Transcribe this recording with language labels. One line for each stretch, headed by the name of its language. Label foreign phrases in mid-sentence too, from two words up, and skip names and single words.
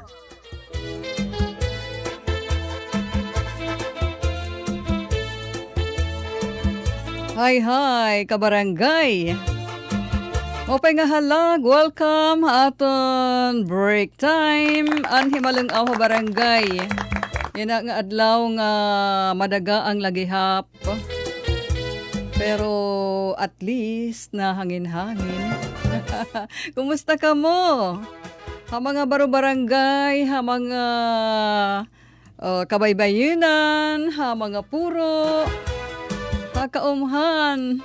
Waray: Hi, kabarangay! Mopay nga halag, welcome aton
English: break time
Waray: ang himalang awa barangay. Yan nga adlaw nga madaga ang lagihap. Pero at least na hangin-hangin. Kumusta ka mo? Ha mga baro-barangay, ha mga kabaybayunan, ha mga puro, ha kaumhan.